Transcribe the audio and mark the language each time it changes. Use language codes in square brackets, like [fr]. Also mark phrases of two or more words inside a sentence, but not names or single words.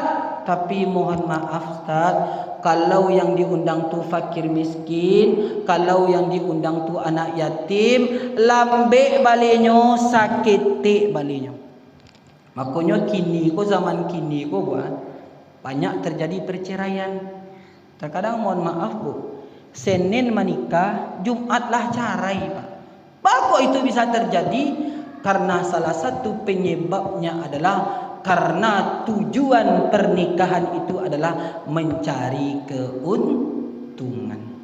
[id] Tapi mohon maaf Ustaz, kalau yang diundang tu fakir miskin, kalau yang diundang tu anak yatim, [min] lambe balenya, sakit balenya. [id] Makanya [min] kini ko, zaman kini ko [id] buat banyak terjadi perceraian. Terkadang mohon maaf Bu, Senin menikah, Jumatlah cerai Pak. Kok itu bisa terjadi? Karena salah satu penyebabnya adalah karena tujuan pernikahan itu adalah mencari keuntungan.